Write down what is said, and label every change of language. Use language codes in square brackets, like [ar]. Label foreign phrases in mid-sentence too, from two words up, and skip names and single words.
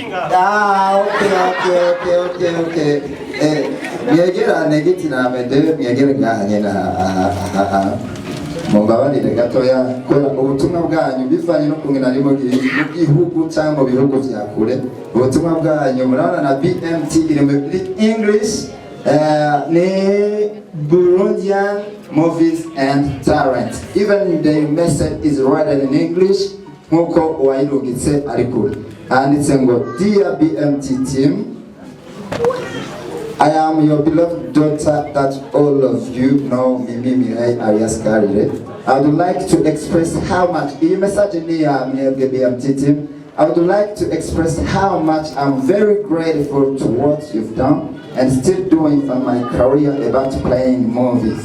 [rn] okay Miegera Giti na Amede miegera ngahanye na mubabarire gatoya kora ubutumwa bwanyu bivanye no kumwe narimo gihugu cyangwa bihugu vya kure ubutumwa bwanyu murabona na BMT iri muri English ni [en] Burundian movies and talent even the message is written in English [rn] nkuko wayirungitse ari kure handitse ngo [en] dear BMT team I am your beloved daughter that all of you know, Mimi Mirai alias Karire. I would like to express how much, I would like to express how much I'm very grateful to what you've done and still doing for my career about playing movies.